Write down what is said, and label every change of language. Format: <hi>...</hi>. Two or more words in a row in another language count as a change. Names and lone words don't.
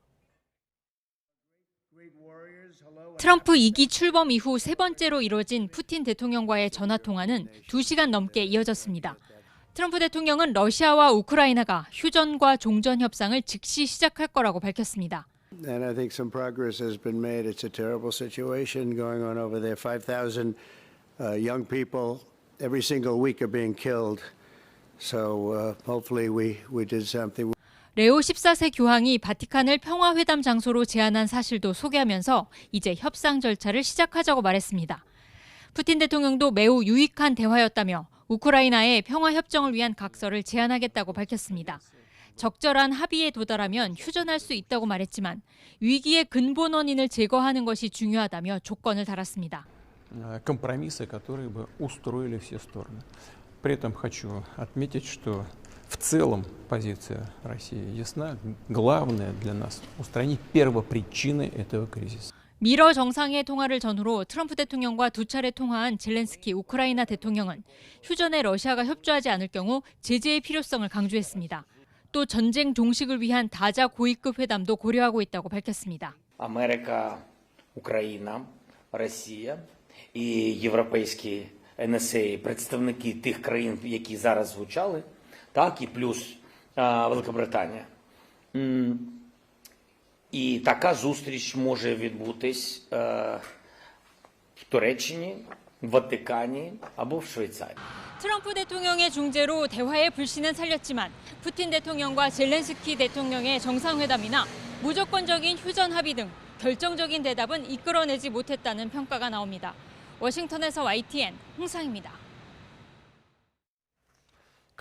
<ko>트럼프 2기 출범 이후 세 번째로 이뤄진 푸틴 대통령과의 전화 통화는 2시간 넘게 이어졌습니다. 트럼프 대통령은 러시아와 우크라이나가 휴전과 종전 협상을 즉시 시작할 거라고 밝혔습니다.</ko> <en>And I think some progress has been made. It's a terrible situation going on over there. 5,000 young people every single week are being killed. So hopefully we did something.</en> <ko>레오 14세 교황이 바티칸을 평화회담 장소로 제안한 사실도 소개하면서 이제 협상 절차를 시작하자고 말했습니다. 푸틴 대통령도 매우 유익한 대화였다며 우크라이나에 평화협정을 위한 각서를 제안하겠다고 밝혔습니다. 적절한 합의에 도달하면 휴전할 수 있다고 말했지만 위기의 근본 원인을 제거하는 것이 중요하다며 조건을 달았습니다.</ko> <ru>компромиссы, которые бы устроили все стороны. При этом хочу отметить, что в целом позиция России ясна. Главное для нас устранить первопричины этого кризиса.</ru> <ko>미러 정상회 통화를 전후로 트럼프 대통령과 두 차례 통화한 젤렌스키 우크라이나 대통령은 휴전에 러시아가 협조하지 않을 경우 제재의 필요성을 강조했습니다. 또 전쟁 종식을 위한 다자 고위급 회담도 고려하고 있다고 밝혔습니다.</ko> <uk>Америка, Україна, Росія і європейські НСА, представники тих країн, які зараз звучали, так і плюс Великобританія. І така зустріч може відбутись в Туреччині, в Ватикані або в Швейцарії.</uk> <ko>트럼프 대통령의 중재로 대화의 불씨는 살렸지만 푸틴 대통령과 젤렌스키 대통령의 정상회담이나 무조건적인 휴전 합의 등 결정적인 대답은 이끌어내지 못했다는 평가가 나옵니다. 워싱턴에서 YTN 홍상입니다.</ko>